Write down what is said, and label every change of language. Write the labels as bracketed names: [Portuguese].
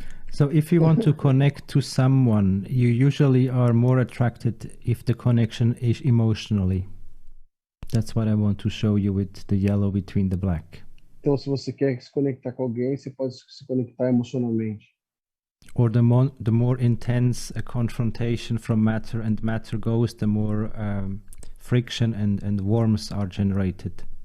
[English] So if you want to connect to someone, you usually are more attracted if the connection is emotionally. That's what I want to show you with the yellow between the black. [Portuguese] Então, se você quer se conectar com alguém, você pode se conectar emocionalmente. [English] Or the more intense a confrontation from matter and matter goes, the more friction and warmth are generated.